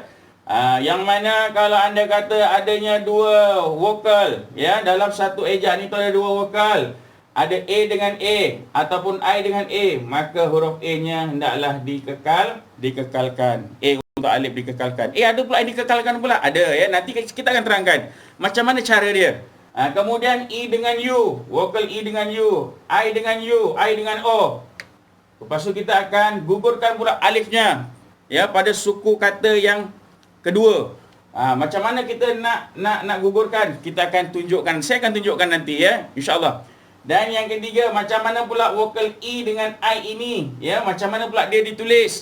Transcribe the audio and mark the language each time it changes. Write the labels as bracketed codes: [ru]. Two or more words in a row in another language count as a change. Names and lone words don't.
[ms] Yang mana kalau anda kata adanya 2 vokal, ya, dalam satu ejaan itu ada 2 vokal. ada A dengan A ataupun I dengan A, maka huruf A-nya hendaklah dikekalkan. A untuk alif dikekalkan. Ada pula yang dikekalkan pula. Ada ya. Nanti kita akan terangkan macam mana cara dia. Kemudian E dengan U, vokal E dengan U, I dengan U, I dengan O. Lepas tu kita akan gugurkan pula alifnya ya pada suku kata yang kedua. Macam mana kita nak gugurkan? Kita akan tunjukkan. Saya akan tunjukkan nanti ya, [ar] إن شاء الله. [ms] Dan yang ketiga, macam mana pula vokal E dengan I ini ya, macam mana pula dia ditulis?